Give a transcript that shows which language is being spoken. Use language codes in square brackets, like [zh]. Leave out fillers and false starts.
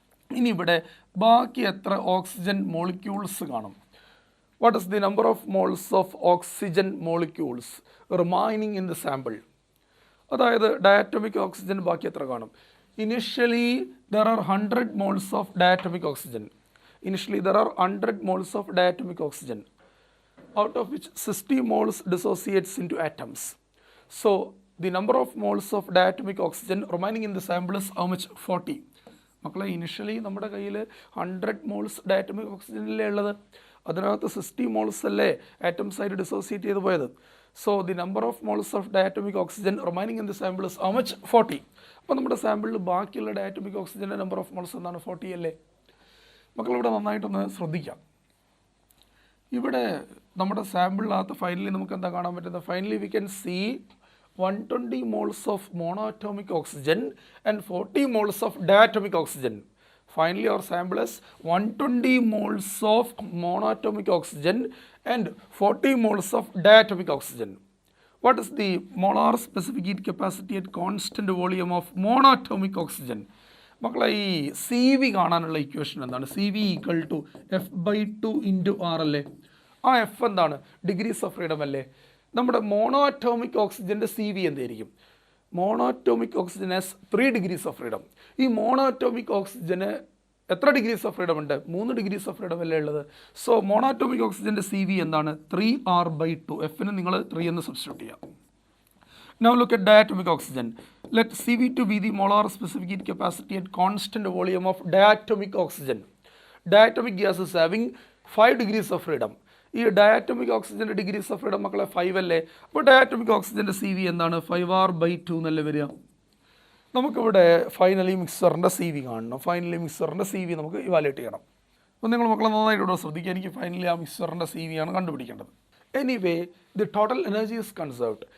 [ml] ഇനി ഇവിടെ ബാക്കി എത്ര ഓക്സിജൻ മോളിക്യൂൾസ് കാണും? [en] What is the number of moles of oxygen molecules remaining in the sample? [ml] അതായത് ഡയാറ്റോമിക് ഓക്സിജൻ ബാക്കി എത്ര കാണും? [en] Initially there are 100 moles of diatomic oxygen. Initially there are 100 moles of diatomic oxygen, out of which 60 moles dissociates into atoms. So the number of moles of diatomic oxygen remaining in the sample is how much? 40. [ml] മക്കളെ initially നമ്മുടെ കയ്യിൽ 100 moles diatomic oxygen അല്ലേ ഉള്ളത്. അതിനകത്ത് 60 moles അല്ലേ atoms ആയിട്ട് dissociate ചെയ്ത് പോയത്. [en] So the number of moles of diatomic oxygen remaining in the sample is how much? 40. [ml] അപ്പോൾ നമ്മുടെ സാമ്പിളിൽ ബാക്കിയുള്ള ഡയാറ്റോമിക് ഓക്സിജൻ്റെ നമ്പർ ഓഫ് മോൾസ് എന്താണ്? 40 അല്ലേ? മക്കളിവിടെ നന്നായിട്ടൊന്ന് ശ്രദ്ധിക്കാം. ഇവിടെ നമ്മുടെ സാമ്പിളിനകത്ത് ഫൈനലി നമുക്ക് എന്താ കാണാൻ പറ്റുന്നത്? [en] Finally we can see 120 moles of monatomic oxygen and 40 moles of diatomic oxygen. Finally our sample is 120 moles of monatomic oxygen and 40 moles of diatomic oxygen. What is the molar specific heat capacity at constant volume of monatomic oxygen? [ml] മക്കളെ ഈ C V കാണാനുള്ള equation എന്താണ്? C V equal to F/2 × R അല്ലേ? ആ F എന്താണ്? Degrees of freedom അല്ലേ? നമ്മുടെ [en] Monoatomic ഓക്സിജൻ്റെ C V എന്തായിരിക്കും? Monoatomic oxygen has 3 degrees of freedom. [ml] ഈ മോണോ അറ്റോമിക് ഓക്സിജന് എത്ര ഡിഗ്രീസ് ഓഫ് ഫ്രീഡം ഉണ്ട്? 3 ഡിഗ്രീസ് ഓഫ് ഫ്രീഡം അല്ലേ ഉള്ളത്. സോ മോണോ അറ്റോമിക് ഓക്സിജൻ്റെ സി വി എന്താണ്? 3r/2. എഫിന് നിങ്ങൾ 3 എന്ന് സബ്സ്റ്റിറ്റ്യൂട്ട് ചെയ്യാം. [en] Now look at diatomic oxygen. Let CV2 be the molar specific heat capacity at constant volume of diatomic oxygen. Diatomic gas is having 5 degrees of freedom. [ml] ഈ diatomic ഓക്സിജൻ്റെ degrees of freedom മക്കളെ 5 അല്ലേ? അപ്പോൾ diatomic ഓക്സിജൻ്റെ C V എന്താണ്? 5r/2 എന്നല്ലേ വരിക. നമുക്കിവിടെ ഫൈനലി മിക്സറിൻ്റെ സി വി കാണണം. ഫൈനലി മിക്സറിൻ്റെ സി വി നമുക്ക് ഇവാലുവേറ്റ് ചെയ്യണം. അപ്പോൾ നിങ്ങൾ മക്കളെ നന്നായിട്ട് ഇവിടെ ശ്രദ്ധിക്കുക. എനിക്ക് ഫൈനലി ആ മിക്സറിൻ്റെ സി വി ആണ് കണ്ടുപിടിക്കേണ്ടത്. [en] Anyway the total energy is conserved.